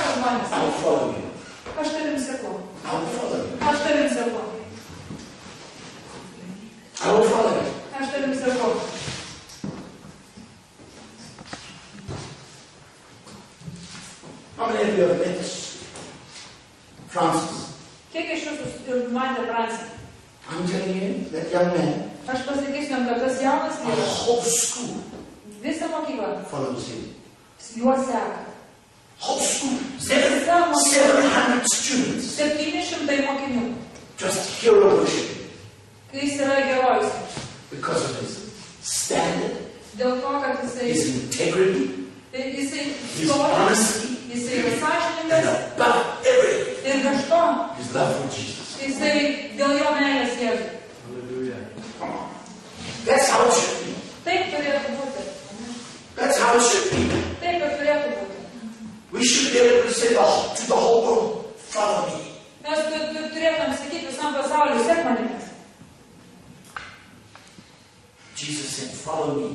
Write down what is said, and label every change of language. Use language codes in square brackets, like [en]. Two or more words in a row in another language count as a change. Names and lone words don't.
[lt] krikščionis. [en] I will follow you. [lt] Aš tavim seku. [en] I will follow you. [lt] Aš tavim seku. [en] I will follow you. [lt] Aš tavim seku. [en] How many of you have met Francis? [lt] Kiek iš jūsų matė Fransį? [en] I'm telling you, that young man, [lt] Aš pasakysiu jam, kad tas jaunas [en] the [lt] vyras [en] whole school [lt] visą mokyklą [en] follows him. [lt] juo seka. [en] Whole school, 700 students, [lt] 700 mokinių. [en] just hero worship [lt] Kai jis yra herojus. [en] because of his standard, [lt] Dėl to, kad jisai [en] his integrity, his [lt] stovi, [en] honesty, [lt] jisai yra [en] and [lt] sąžiningas [en] above everything, [lt] ir virš to, [en] his love for Jesus. [lt] jisai dėl jo meilės Jėzui. [en] Come on. That's how it should be. [lt] Taip turėtų būti. [en] That's how it should be. [lt] Taip ir turėtų būti. [en] We should be able to say to the whole world, follow me. [lt] Mes turėtume sakyti visam pasauliu, sek manimi. [en] Jesus said, follow me.